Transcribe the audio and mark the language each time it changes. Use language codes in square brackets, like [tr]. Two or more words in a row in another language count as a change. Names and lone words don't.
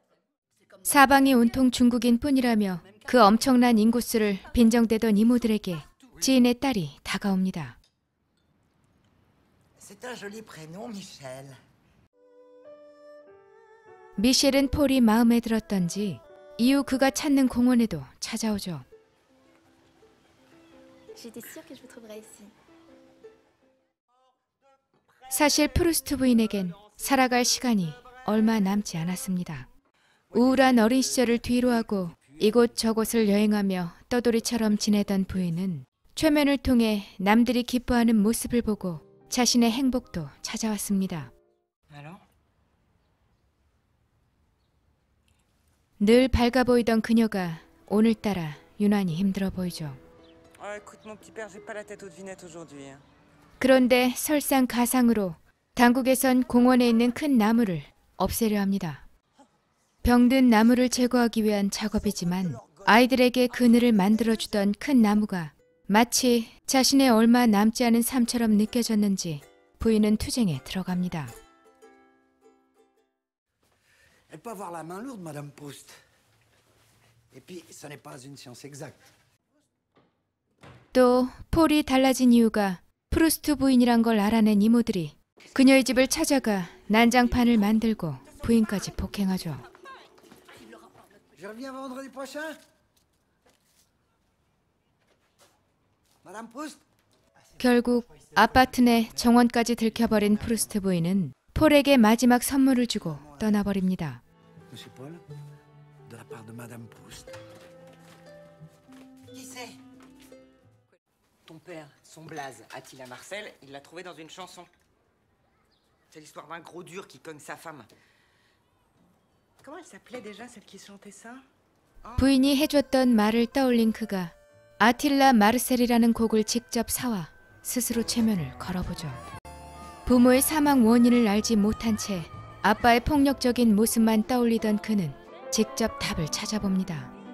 [ko] 사방이 온통 중국인 뿐이라며 그 엄청난 인구수를 빈정대던 이모들에게 지인의 딸이 다가옵니다. [fr] C'est un joli prénom, Michel. [ko] 미셸은 폴이 마음에 들었던지 이후 그가 찾는 공원에도 찾아오죠. [fr] J'étais sûre que je vous trouverais ici. [ko] 사실 프루스트 부인에겐 살아갈 시간이 얼마 남지 않았습니다. 우울한 어린 시절을 뒤로하고 이곳저곳을 여행하며 떠돌이처럼 지내던 부인은 최면을 통해 남들이 기뻐하는 모습을 보고 자신의 행복도 찾아왔습니다. [fr] Alors? [ko] 늘 밝아 보이던 그녀가 오늘따라 유난히 힘들어 보이죠. [fr] Écoute, mon petit père, j'ai pas la tête aux devinettes aujourd'hui. [ko] 그런데 설상가상으로 당국에선 공원에 있는 큰 나무를 없애려 합니다. 병든 나무를 제거하기 위한 작업이지만 아이들에게 그늘을 만들어주던 큰 나무가 마치 자신의 얼마 남지 않은 삶처럼 느껴졌는지 부인은 투쟁에 들어갑니다. [fr] Elle peut avoir la main lourde, Madame Proust. Et puis, ce n'est pas une science exacte. [ko] 또 폴이 달라진 이유가 프루스트 부인이란 걸 알아낸 이모들이 그녀의 집을 찾아가 난장판을 만들고 부인까지 폭행하죠. [fr] Je reviens vendredi prochain. Madame Proust. [ko] 결국 아파트 내 정원까지 들켜버린 프루스트 부인은 폴에게 마지막 선물을 주고 떠나버립니다. [fr] Monsieur Paul, de la part de Madame Proust. Qui c'est? Ton père, son blaze, Attila Marcel, il l'a trouvé dans une chanson. C'est l'histoire d'un gros dur qui cogne sa femme. Comment elle s'appelait déjà, celle qui chantait ça? [ko] 부인이 해줬던 말을 떠올린 그가 아틸라 마르셀이라는 곡을 직접 사와 스스로 최면을 걸어보죠. 부모의 사망 원인을 알지 못한 채 아빠의 폭력적인 모습만 떠올리던 그는 직접 답을 찾아봅니다.